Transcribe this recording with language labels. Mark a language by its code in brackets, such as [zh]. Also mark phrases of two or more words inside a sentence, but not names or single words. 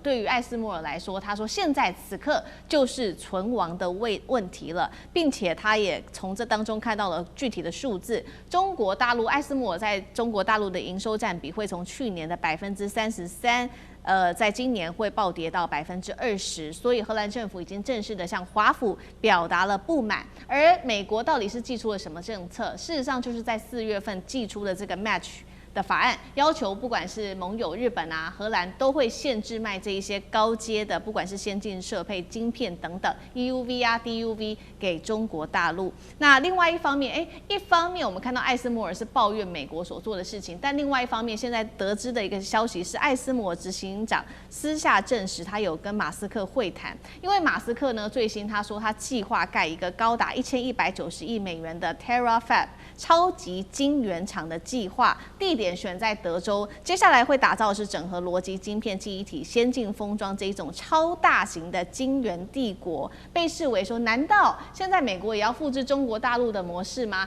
[zh] 对於艾斯摩爾來說，他說現在此刻就是存亡的問題了，並且他也從這當中看到了具體的數字，中國大陸艾斯摩爾在中國大陸的營收佔比會從去年的33%，在今年會暴跌到20%，所以荷蘭政府已經正式的向華府表達了不滿。而美國到底是祭出了什麼政策？事實上就是在4月份祭出的這個 Match 的法案，要求不管是盟友日本啊、荷蘭都會限制賣這一些高階的，不管是先進設備、晶片等等 EUV 啊、DUV 給中國大陸。那另外一方面，一方面我們看到艾斯摩爾是抱怨美國所做的事情，但另外一方面，現在得知的一個消息是，艾斯摩爾執行長私下證實他有跟馬斯克會談，因為馬斯克呢最新他說他計劃蓋一個高達1190億美元的 Terafab 超級晶圓廠的計劃，地點選在德州，接下來會打造的是整合邏輯晶片、記憶體、先進封裝這一種超大型的晶圓帝國，被視為說，難道現在美國也要複製中國大陸的模式嗎？